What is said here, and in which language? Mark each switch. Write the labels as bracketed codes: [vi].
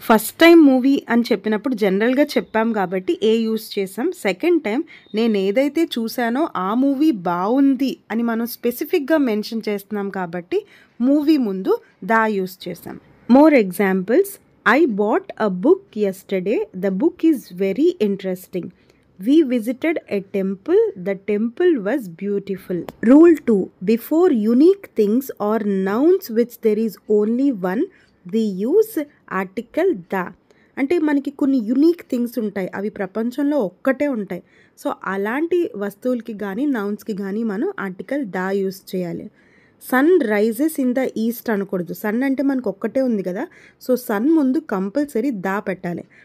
[te] First time movie అని చెప్పినప్పుడు జనరల్గా చెప్పాం కాబట్టి ఏ యూస్ చేసాం. సెకండ్ టైం నేను ఏదైతే చూసానో ఆ మూవీ బాగుంది అని మనం స్పెసిఫిక్గా మెన్షన్ చేస్తున్నాం కాబట్టి మూవీ ముందు దా యూస్ చేసాం. [en] More examples, I bought a book yesterday, the book is very interesting. We visited a temple, the temple was beautiful. Rule 2, before unique things or nouns which there is only one, we use article the. [te] అంటే మనకి కొన్ని unique things ఉంటాయి, అవి ప్రపంచంలో ఒక్కటే ఉంటాయి. So అలాంటి వస్తువులకి కానీ నౌన్స్కి కానీ మనం ఆర్టికల్ దా యూస్ చేయాలి. [en] sun rises in the east [te] అనకూడదు. సన్ అంటే మనకు ఒక్కటే ఉంది కదా, సో సన్ ముందు కంపల్సరీ దా పెట్టాలి.